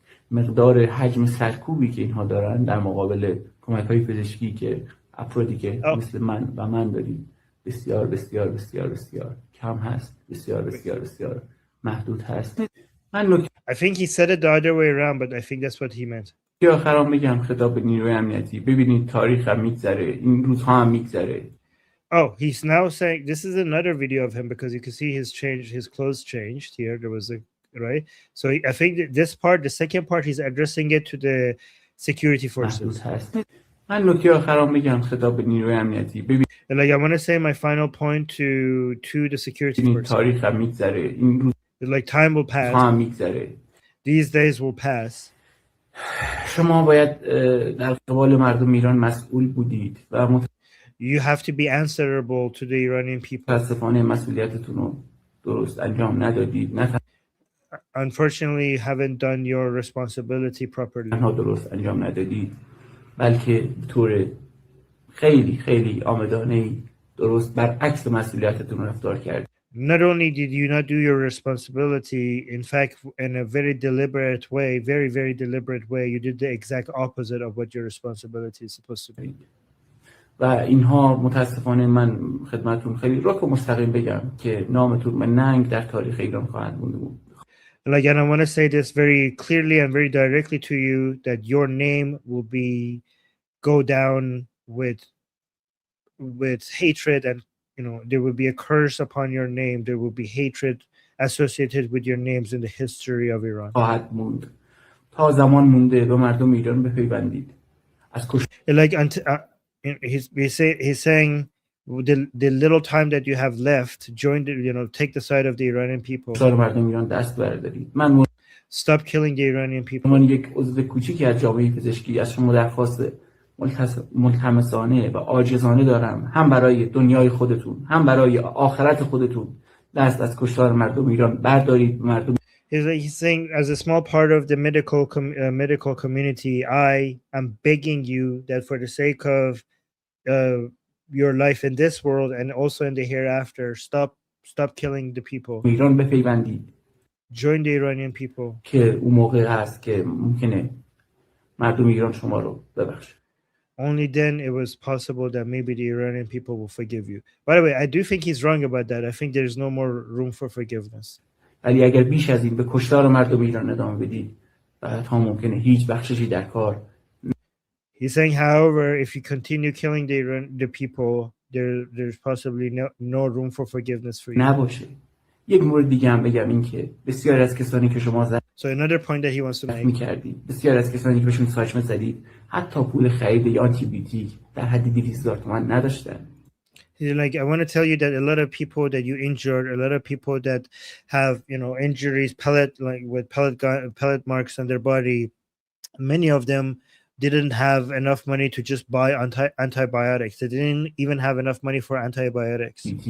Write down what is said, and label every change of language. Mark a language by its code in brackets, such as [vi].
[fa] مقدار حجم سرکوبی که اینها دارن در مقابل کمک‌های پزشکی که افرادی که مثل من و من داریم بسیار بسیار بسیار بسیار کم هست، بسیار بسیار بسیار محدود هست. [en] I think he said it the other way around, but I think that's what he meant. [fa] یا آخرام بگم خطاب به نیروی امنیتی، ببینید تاریخ هم میگذره، این روزها هم میگذره. [en] Oh, he's now saying, this is another video of him because you can see his clothes changed here. There was right? So I think this part, the second part, he's addressing it to the security forces. [fa] من نکته آخرام بگم خطاب به نیروی امنیتی، ببینید [en] like I want to say my final point to the security forces. [fa] تاریخ هم میگذره، این روز [en] like time will pass. [fa] هم میگذره. [en] These days will pass. [fa] شما باید در قبال مردم ایران مسئول بودید و [en] you have to be answerable to the Iranian people. [fa] متاسفانه مسئولیتتون رو درست انجام ندادید. [en] Unfortunately, you haven't done your responsibility properly. [fa] تنها درست انجام ندادید، بلکه به طور خیلی خیلی آمدانه‌ای درست برعکس مسئولیتتون رفتار کردید. [en] Not only did you not do your responsibility, in fact, in a very deliberate way, very, very deliberate way, you did the exact opposite of what your responsibility is supposed to be. [fa] و اینها متاسفانه من خدمتتون خیلی رک و مستقیم بگم که نامتون به ننگ در تاریخ ایران خواهد موند. [en] Like, and I want to say this very clearly and very directly to you, that your name will go down with hatred, and there will be a curse upon your name. There will be hatred associated with your names in the history of Iran. [fa] خواهد موند. تا زمان مونده به مردم ایران بپیوندید. [en] Like he's saying the little time that you have left, join take the side of the Iranian people. [fa] مردم ایران دست بردارید. من [en] stop killing the Iranian people. [fa] من یک عضو کوچیکی از جامعه پزشکی از شما درخواست ملتمسانه و عاجزانه دارم، هم برای دنیای خودتون هم برای آخرت خودتون دست از کشتار مردم ایران بردارید. مردم [en] He's saying, as a small part of the medical community, I am begging you that for the sake of your life in this world and also in the hereafter, stop killing the people. [fa] ایران بپیوندید. [en] Join the Iranian people. [fa] که اون موقع هست که ممکنه مردم ایران شما رو ببخشه. [en] Only then it was possible that maybe the Iranian people will forgive you. By the way, I do think he's wrong about that. I think there's no more room for forgiveness. [fa] ولی اگر بیش از این به کشتار مردم ایران ادامه بدید تا ممکنه هیچ بخششی در کار. [en] He's saying, however, if you continue killing the people, there's possibly no room for forgiveness for you. [fa] نباشه. یک مورد دیگه هم بگم این که بسیار از کسانی که شما [en] So another point that he wants to make. [fa] می‌کردید، بسیار از کسانی که بهشون ساچمه زدید، حتی پول خرید یا آنتی بیوتیک در حد 200,000 تومان نداشتن. [en] Like, I want to tell you that a lot of people that you injured, a lot of people that have, injuries, with pellet marks on their body, many of them didn't have enough money to just buy antibiotics. They didn't even have enough money for antibiotics.